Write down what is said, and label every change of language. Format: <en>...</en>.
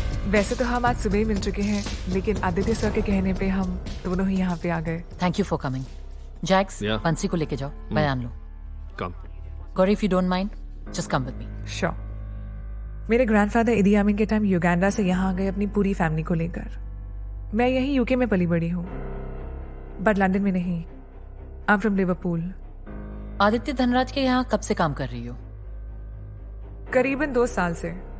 <hi>वैसे तो हम आज सुबह ही मिल चुके हैं, लेकिन आदित्य सर के कहने पे हम दोनों ही यहाँ पे आ गए।</hi> <en>Thank you for coming. Jax, Yeah.</en> <hi>बंसी को लेके जाओ, बयान लो।</hi> <en>Come. Gauri, if you don't mind, just come with me. Sure.</en> <hi>मेरे ग्रैंडफादर इदी आमिन के टाइम युगांडा से यहाँ आ गए अपनी पूरी फैमिली को लेकर। मैं यहीं यूके में पली बड़ी हूँ, बट लंदन में नहीं।</hi> <en>I am from Liverpool.</en> <hi>Aditya Dhanraj के यहाँ कब से काम कर रही हो? करीबन 2 साल से।</hi>